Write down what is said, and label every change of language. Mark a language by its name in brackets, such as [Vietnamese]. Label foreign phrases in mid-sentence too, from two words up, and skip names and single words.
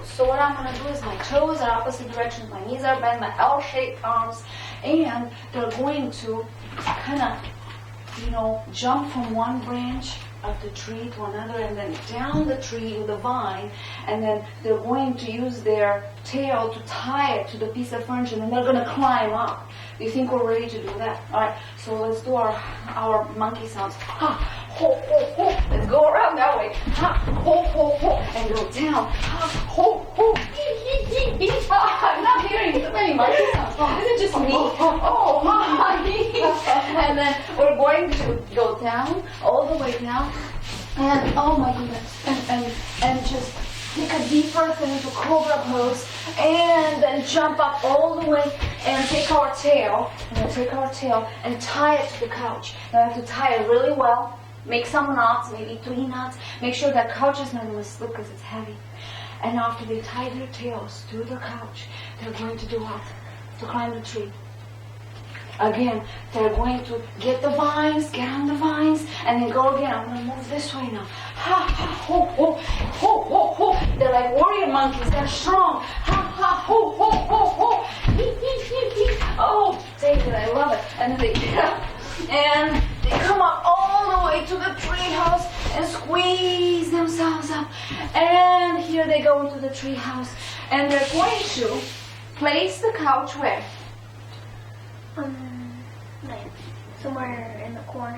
[English] So what I'm going to do is my toes are opposite directions, my knees are bent, my L-shaped arms, and they're going to kind of, jump from one branch of the tree to another, and then down the tree with the vine, and then they're going to use their tail to tie it to the piece of furniture, and then they're going to climb up. Do you think we're ready to do that? All right, so let's do our monkey sounds. Ha, ho, ho, ho. Let's go around that way. Ha, ho, ho, ho, and go down. Ha, ho, ho, hee, hee, hee, ha. I'm not hearing too many monkey sounds. Is it just me? Oh, ha, hee, hee. And then we're going to go down, all the way down, And oh my goodness, and just take a deep breath into cobra pose, and then jump up all the way and take our tail, and tie it to the couch. Now you have to tie it really well. Make some knots, maybe 3 knots. Make sure that couch is not going to slip because it's heavy. And after they tie their tails to the couch, they're going to do what? To climb the tree. Again, they're going to get the vines, get on the vines, and then go again. I'm going to move this way now. Ha, ha, ho, ho, ho, ho, ho. They're like warrior monkeys. They're strong. Ha, ha, ho, ho, ho, ho. Hee, hee, hee, hee. Oh, David, I love it. And then they get up, and they come up all the way to the treehouse and squeeze themselves up. And here they go into the treehouse. And they're going to place the couch where? Like somewhere in the corner.